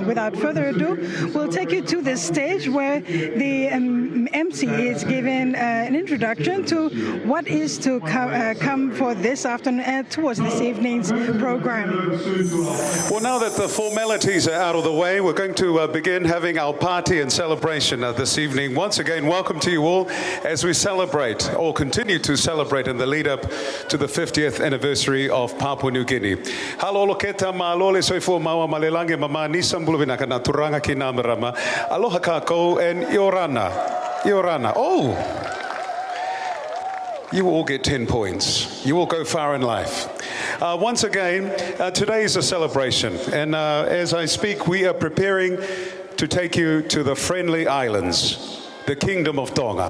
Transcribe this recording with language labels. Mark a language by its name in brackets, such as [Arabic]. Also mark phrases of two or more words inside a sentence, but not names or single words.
[English] Without further ado, we'll take you to the stage where the MC is giving an introduction to what is to come for this afternoon and towards this evening's program. Well, now that the formalities are out of the way, we're going to begin having our party and celebration this evening. Once again, welcome to you all as we celebrate, or continue to celebrate in the lead up to the 50th anniversary of Papua New Guinea. Halolo keta maalole soifo maua malelange mama nisambulu vinakana turanga kinamarama. [Hawaiian] Aloha kako [English] and Yorana. Yorana. Oh! You all get 10 points. You will go far in life. Once again, today is a celebration. And as I speak, we are preparing to take you to the Friendly Islands, the Kingdom of Tonga.